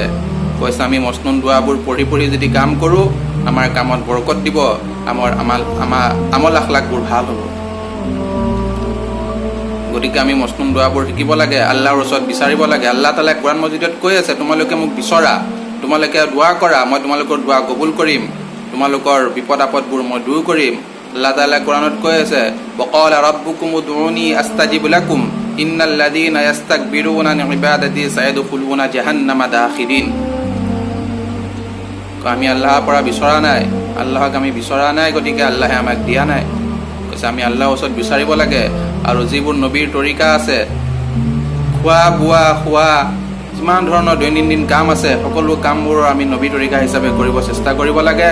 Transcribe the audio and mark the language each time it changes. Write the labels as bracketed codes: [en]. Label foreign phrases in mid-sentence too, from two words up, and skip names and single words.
[as] কৈছে আমি মচনুন দোৱাবোৰ পঢ়ি পঢ়ি যদি কাম কৰোঁ, আমাৰ কামত বৰকত দিব, আমাৰ আমল আখলাকবোৰ ভাল হ'ব। গতিকে আমি মচনুন দোৱাবোৰ শিকিব লাগে, আল্লাহৰ ওচৰত বিচাৰিব লাগে। আল্লাহ তাআলাই কোৰআন মজিদত কৈ আছে, তোমালোকে মোক বিচৰা, তোমালোকে দোৱা কৰা, মই তোমালোকৰ দোৱা কবুল কৰিম, তোমালোকৰ বিপদ আপদবোৰ মই দূৰ কৰিম। আল্লাহ তাআলাই কোৰআনত কৈ আছে, [ar] وَقَالَ رَبُّكُمُ ادْعُونِي أَسْتَجِبْ لَكُمْ إِنَّ الَّذِينَ يَسْتَكْبِرُونَ عَنْ عِبَادَتِي سَيَدْخُلُونَ جَهَنَّمَ دَاخِرِينَ. [as] আমি আল্লাহৰ পৰা বিচৰা নাই, আল্লাহক আমি বিচৰা নাই, গতিকে আল্লাহে আমাক দিয়া নাই। কৈছে আমি আল্লাহৰ ওচৰত বিচাৰিব লাগে। আৰু যিবোৰ নবীৰ তৰিকা আছে, খোৱা বোৱা, খোৱা, যিমান ধৰণৰ দৈনন্দিন কাম আছে, সকলো কামবোৰ আমি নবী তৰিকা হিচাপে কৰিব চেষ্টা কৰিব লাগে।